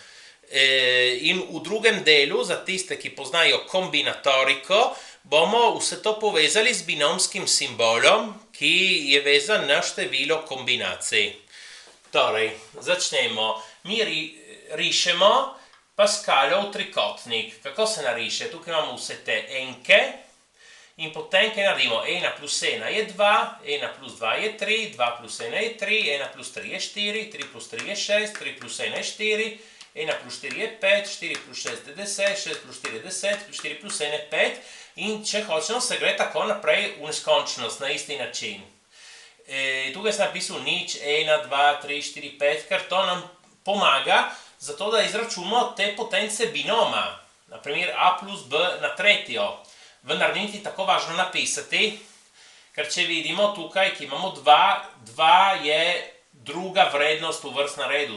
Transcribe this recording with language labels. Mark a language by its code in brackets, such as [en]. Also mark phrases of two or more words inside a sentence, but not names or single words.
[sl] In v drugem delu, za tiste, ki poznajo kombinatoriko, bomo vse to povezali z binomskim simbolom, ki je vezan na število kombinacij. Torej, začnemo. Mi rišemo Pascalov trikotnik. Kako se nariše? Tukaj imamo vse te enke in potem, kaj naredimo? 1 plus 1 je 2, 1 plus 2 je 3, 2 plus 1 je 3, 1 plus 3 je 4, 3 plus 3 je 6, 3 plus 1 je 4, 1 plus 4 je 5, 4 plus 6 je 10, 6 plus 4 je 10, 4 plus 1 je 5 in če hočemo, se gre tako naprej v neskončnost na isti način. Tukaj sem napisal nič, 1, 2, 3, 4, 5, ker to nam pomaga zato, da izračunamo te potence binoma. Naprimer a plus b na tretjo. Vendar ni ti tako važno napisati, ker če vidimo tukaj, ki imamo 2, 2 je druga vrednost v vrstnem redu.